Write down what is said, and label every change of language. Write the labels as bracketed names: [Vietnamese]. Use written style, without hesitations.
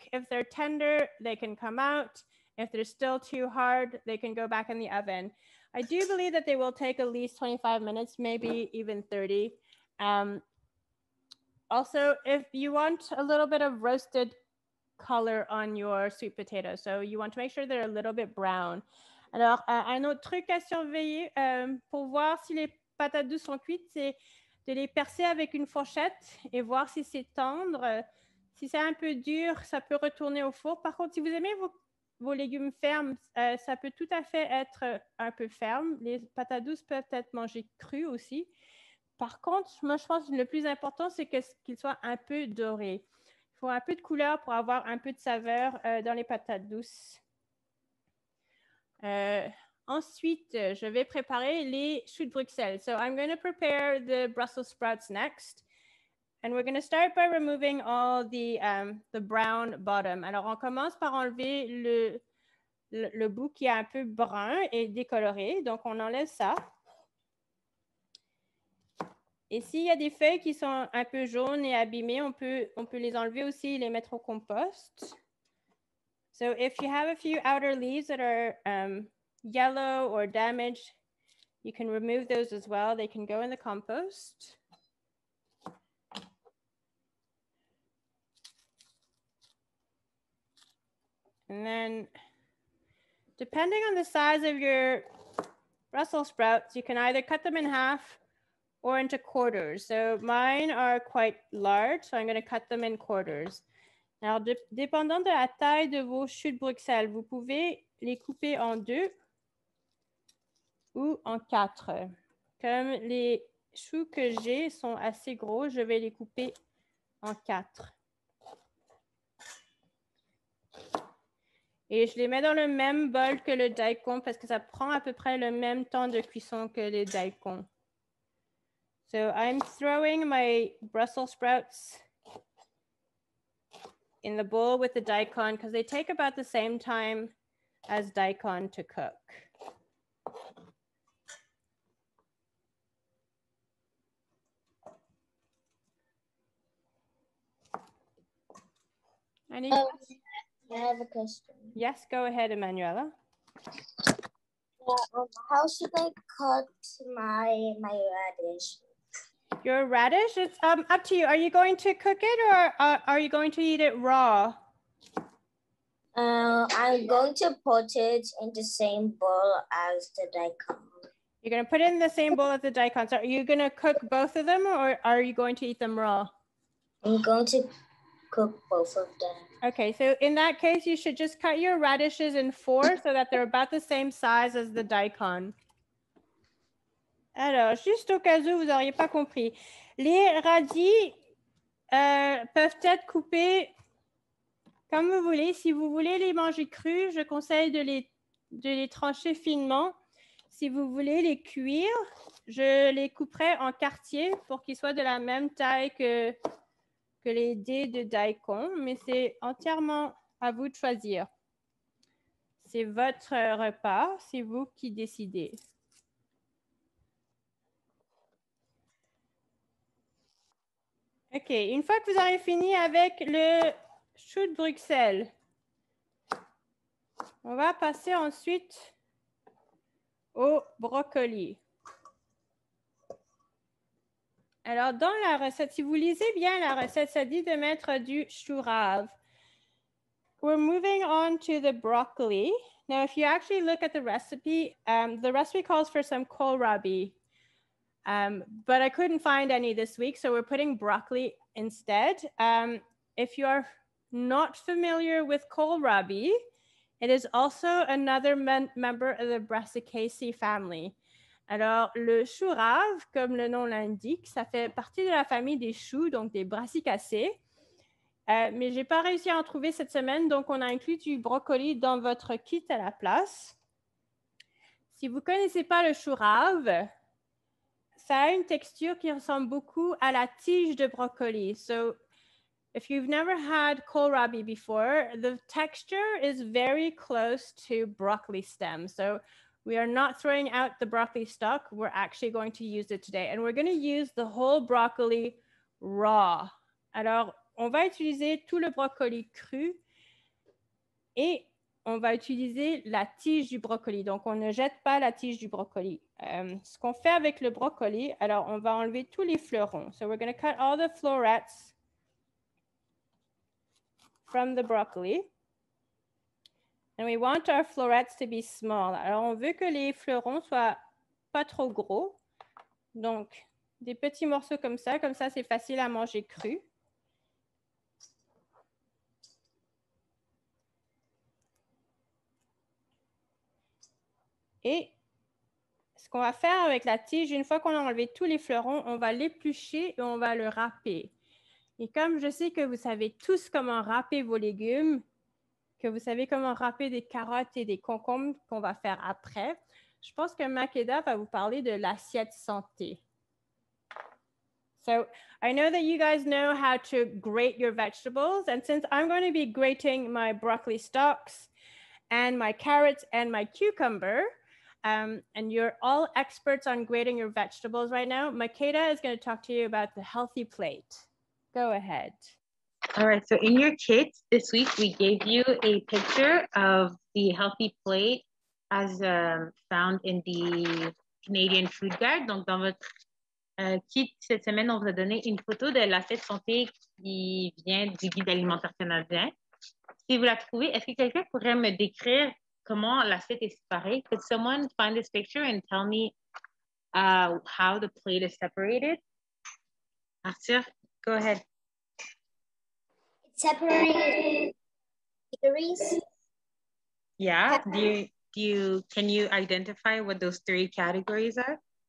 [English] If they're tender, they can come out. If they're still too hard, they can go back in the oven. I do believe that they will take at least 25 minutes, maybe even 30. Also, if you want a little bit of roasted color on your sweet potato, so you want to make sure they're a little bit brown. [French] Alors, un autre truc à surveiller pour voir si les patates douces sont cuites, c'est de les percer avec une fourchette et voir si c'est tendre. Si c'est un peu dur, ça peut retourner au four. Par contre, si vous aimez vos légumes fermes, ça peut tout à fait être un peu ferme. Les patates douces peuvent être mangées crues aussi. Par contre, moi, je pense que le plus important, c'est qu'ils soient un peu dorés. Il faut un peu de couleur pour avoir un peu de saveur dans les patates douces. Ensuite, je vais préparer les choux de Bruxelles. [English] So I'm going to prepare the Brussels sprouts next. And we're going to start by removing all the brown bottom. [French] Alors, on commence par enlever le bout qui est un peu brun et décoloré. Donc, on enlève ça. Et s'il y a des feuilles qui sont un peu jaunes et abîmées, on peut les enlever aussi et les mettre au compost. [English] So, if you have a few outer leaves that are yellow or damaged, you can remove those as well. They can go in the compost. And then, depending on the size of your Brussels sprouts, you can either cut them in half or into quarters. So mine are quite large, so I'm going to cut them in quarters. [French] Alors, dépendant de la taille de vos choux de Bruxelles, vous pouvez les couper en 2 ou en 4. Comme les choux que j'ai sont assez gros, je vais les couper en 4. Et je les mets dans le même bol que le daikon parce que ça prend à peu près le même temps de cuisson que les daikons. [English] So I'm throwing my Brussels sprouts in the bowl with the daikon because they take about the same time as daikon to cook. Any questions? I have a question. Yes, go ahead, Emanuela. How should I cut my radish? Your radish, it's up to you. Are you going to cook it or are you going to eat it raw? I'm going to put it in the same bowl as the daikon. You're going to put it in the same bowl as the daikon. So are you going to cook both of them or are you going to eat them raw? I'm going to cook both of them. Okay, so in that case, you should just cut your radishes in 4 so that they're about the same size as the daikon. [French] Alors, juste au cas où vous n'auriez pas compris, les radis peuvent être coupés comme vous voulez. Si vous voulez les manger crus, je conseille de les trancher finement. si vous voulez les cuire, je les couperai en quartiers pour qu'ils soient de la même taille que les dés de daikon, mais c'est entièrement à vous de choisir. C'est votre repas, c'est vous qui décidez. OK, une fois que vous aurez fini avec le chou de Bruxelles, on va passer ensuite au brocoli. Alors, dans la recette, si vous lisez bien la recette, ça dit de mettre du chou rave. [English] We're moving on to the broccoli. Now, if you actually look at the recipe calls for some kohlrabi. But I couldn't find any this week, so we're putting broccoli instead. If you are not familiar with kohlrabi, it is also another member of the Brassicaceae family. [French] Alors, le chou rave, comme le nom l'indique, ça fait partie de la famille des choux, donc des Brassicacées. Mais je n'ai pas réussi à en trouver cette semaine, donc on a inclus du brocoli dans votre kit à la place. Si vous ne connaissez pas le chou rave, ça a une texture qui ressemble beaucoup à la tige de brocoli. [English] So, if you've never had kohlrabi before, the texture is very close to broccoli stem. So, we are not throwing out the broccoli stalk. We're actually going to use it today. And we're going to use the whole broccoli raw. [French] Alors, on va utiliser tout le brocoli cru et on va utiliser la tige du brocoli. Donc, on ne jette pas la tige du brocoli. Ce qu'on fait avec le brocoli, alors, on va enlever tous les fleurons. [English] So, we're going to cut all the florets from the broccoli. And we want our florets to be small. [French] Alors, on veut que les fleurons soient pas trop gros. Donc, des petits morceaux comme ça c'est facile à manger cru. Et ce qu'on va faire avec la tige, une fois qu'on a enlevé tous les fleurons, on va l'éplucher et on va le râper. Et comme je sais que vous savez tous comment râper vos légumes, que vous savez comment râper des carottes et des concombres qu'on va faire après, je pense que Makeda va vous parler de l'assiette santé. [English] So I know that you guys know how to grate your vegetables, and since I'm going to be grating my broccoli stalks and my carrots and my cucumber, and you're all experts on grating your vegetables right now, Makeda is going to talk to you about the healthy plate. Go ahead. All right, so in your kit this week, we gave you a picture of the healthy plate as found in the Canadian Food Guide. [French] Donc, dans votre kit cette semaine, on vous a donné une photo de l'assiette santé qui vient du guide alimentaire canadien. Si vous la trouvez, est-ce que quelqu'un pourrait me décrire comment l'assiette est séparée? [English] Could someone find this picture and tell me how the plate is separated? Arthur, go ahead. Separated categories. Yeah. Can you identify what those three categories are?